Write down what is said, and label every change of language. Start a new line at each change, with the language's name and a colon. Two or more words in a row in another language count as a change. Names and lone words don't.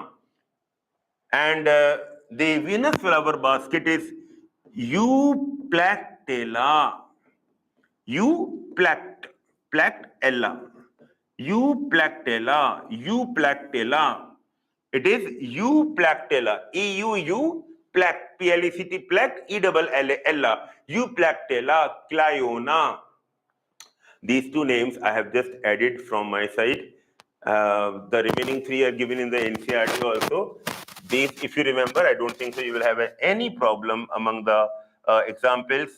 English: And the Venus flower basket is Euplactella. Euplactella. Euplactella. It is Euplactella. E-U-U, plact, P-L-E-C-T, plact, E-double-L-A, Euplactella, Cliona. These two names I have just added from my side. The remaining three are given in the NCERT also. These, if you remember, I don't think so you will have any problem among the examples.